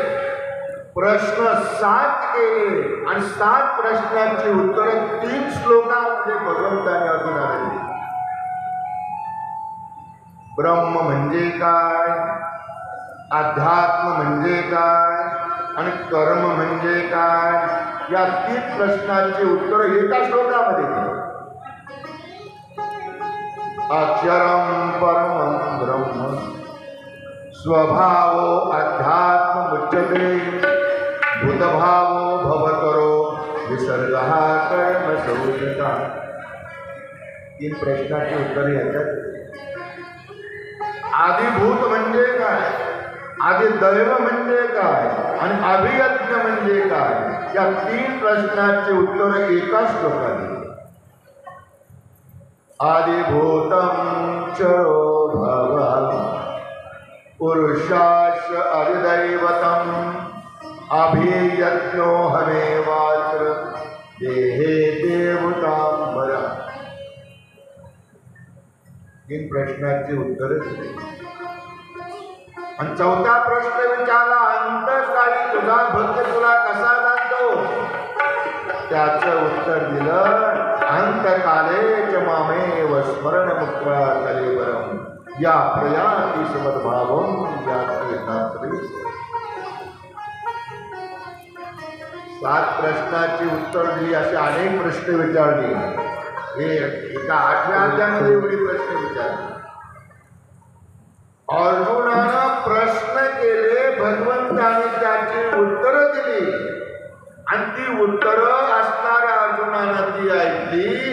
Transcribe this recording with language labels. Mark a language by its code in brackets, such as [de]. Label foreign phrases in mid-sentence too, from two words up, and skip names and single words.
[mr] प्रश्न 7 केले आणि 7 प्रश्नांची उत्तरं 3 श्लोकांमध्ये भगवंताने अर्जुनाला दिली. ब्रह्म म्हणजे काय? अध्यात्म म्हणजे काय? आणि कर्म म्हणजे काय? या 3 प्रश्नांची उत्तरं एका श्लोकामध्ये दिली. [sa] अक्षरम परमं ब्रह्म स्वभावो अध्यात्म मुच्यते भूतभावो भवकरो विसर्गः कर्म संहिता. [mr] 3 प्रश्नाची उत्तरे याच्यात. आदिभूत म्हणजे काय? आदिदैव म्हणजे काय? आणि अभियज्ञ म्हणजे काय? या 3 प्रश्नाची उत्तर एका श्लोकात. [sa] आदिभूतं चरो भव पुरुषाश अधिदैवतम् अभियज्ञो हमेवात्र देहे देवतांबरा. [mr] 3 प्रश्नाची उत्तरे दिली. आणि 4था प्रश्न विचारला, अंतकाळी तुझा भक्त तुला कसा जाणतो? त्याचं उत्तर दिलं, [sa] अंतकाले च मामेव स्मरणमुक्त्वा कलेवरम या प्रयाति समद्भावम याति यथात्री. [mr] 7 प्रश्नाची उत्तर दिली. असे अनेक प्रश्न विचारले. हे एका 8व्या अध्यायामध्ये एवढी प्रश्न विचारले. अर्जुनानं प्रश्न केले, भगवंताने त्याची उत्तरं दिली आणि ती उत्तरं असणाऱ्या अर्जुनानं ती ऐकली.